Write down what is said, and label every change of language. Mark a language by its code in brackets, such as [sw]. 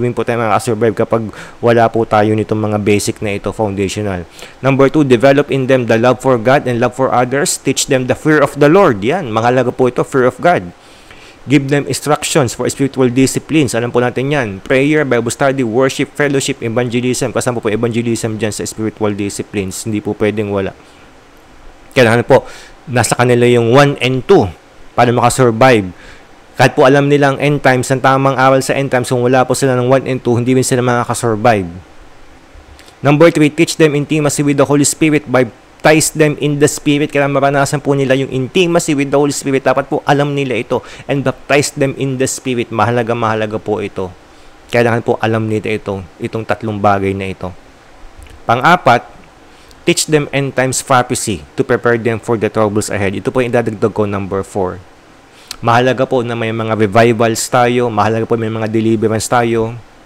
[tl] Hindi po tayo makakasurvive kapag wala po tayo nitong mga basic na ito, foundational. [en] Number 2, develop in them the love for God and love for others. Teach them the fear of the Lord. [tl] Yan, mahalaga po ito, [en] fear of God. Give them instructions for spiritual disciplines. [tl] Alam po natin yan. [en] Prayer, Bible study, worship, fellowship, evangelism. [tl] Kasama po evangelism dyan sa spiritual disciplines. Hindi po pwedeng wala. Kailangan po, nasa kanila yung 1 and 2 para makasurvive. Kahit po alam nilang end times, ang tamang aral sa end times, kung wala po sila ng 1 and 2, hindi rin sila makakasurvive. [en] Number 3, teach them intimacy with the Holy Spirit. Baptize them in the Spirit. [tl] Kailangan maranasan po nila yung [en] intimacy with the Holy Spirit. [tl] Dapat po alam nila ito. [en] And baptize them in the Spirit. [tl] Mahalaga po ito. Kailangan po alam nila ito. Itong tatlong bagay na ito. Pang-apat, [en] teach them end times prophecy to prepare them for the troubles ahead. [tl] Ito po yung idadagdag ko, number 4. Mahalaga po na may mga revivals tayo. Mahalaga po may mga deliverance tayo.